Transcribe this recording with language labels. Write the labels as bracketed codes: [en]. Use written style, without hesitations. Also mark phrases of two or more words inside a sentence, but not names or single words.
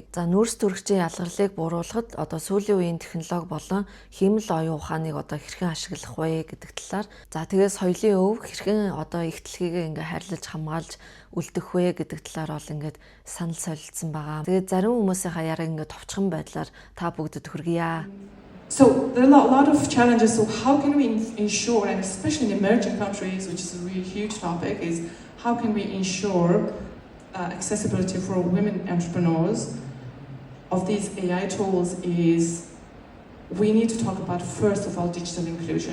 [mn] За нүүрс төрөгчийн ялгарлыг бууруулахад одоо сүүлийн үеийн технологи болон хиймэл оюун ухааныг одоо хэрхэн ашиглах вэ гэдэг талаар. За тэгээс соёлын өв хэрхэн одоо их дэлхийг ингээ харьлаж хамгаалж үлдэх вэ гэдэг талаар бол ингээд санал солилцсон байгаа. Тэгээд зарим хүмүүсийнхаа яриг ингээд товчхон байдлаар та бүгдэд хүргье. [en] So there are a lot of challenges. So how can we ensure, and especially in emerging countries, which is a really huge topic, is how can we ensure accessibility for women entrepreneurs of these AI tools is we need to talk about, first of all, digital inclusion.